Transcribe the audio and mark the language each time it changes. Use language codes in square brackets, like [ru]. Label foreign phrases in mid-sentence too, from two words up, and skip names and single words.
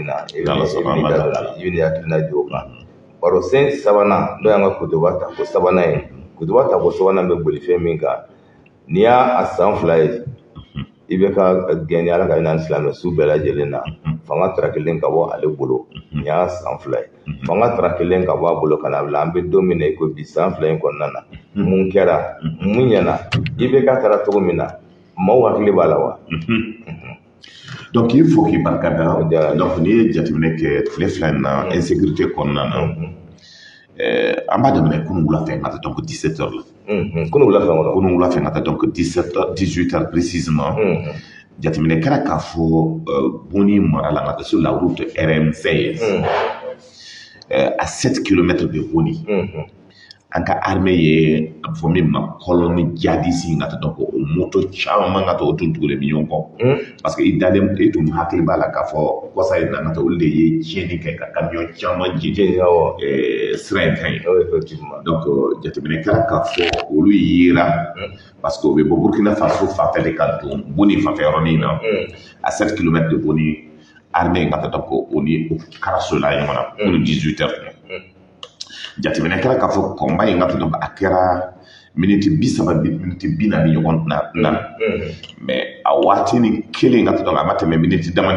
[bm] na i bɛ hakilina di o kan baro sen sabanan n'o y'an ka kutuba tako sabanan ye kutuba tako sabanan bɛ boli fɛn min kan n'i y'a san 2 ye i bɛ ka gɛnni ala ka hinɛ silamɛ su bɛɛ lajɛlen na fanga tara kelen ka bɔ ale bolo nin y'a san 2 ye fanga tara kelen ka bɔ a bolo ka na bila an bɛ don min na i ko bi san 2 in kɔnɔna na mun kɛra mun ɲɛna i bɛ ka taara cogo min na maaw hakili b'a la wa. [fr] donc il faut [bm] k'i barikada donc n'i ye jateminɛ kɛ tile 2 in na insécurité kɔnɔna na an b'a daminɛ kunun wulafɛ n ka taa donc [fr] 17 heures [bm] la kunun wulafɛ n ka taa donc [fr] 18 heures précisément [bm] jateminɛ kɛra k'a fɔ Boni mara la n ka taa [fr] sur la route RM16 à 7 km de [bm] Boni an ka armée ye a bɛ fɔ min ma [fr] colonne djihadiste [bm] n ka taa donc moto caman ka taa o tun tugulen bɛ ɲɔgɔn kɔ parce que i dalen e tun hakili b'a la k'a fɔ kɔsa in na n ka taa olu de ye tiɲɛni kɛ ka camion caman jeni sira in kan ye donc jateminɛ kɛra k'a fɔ olu yera parce que u bɛ bɔ Burkina Faso fanfɛ de ka don Boni fanfɛ yɔrɔnin na [fr] à 7 km de [bm] Boni armée n ka taa donc o ni karasola ɲɔgɔn na [fr] pour 18 heures [bm] jateminɛ kɛra k'a fɔ combat in ka taa donc a kɛra minute 30 minute 40 ɲɔgɔn na mais a waati ni kelen ka taa donc a ma tɛmɛ minute damani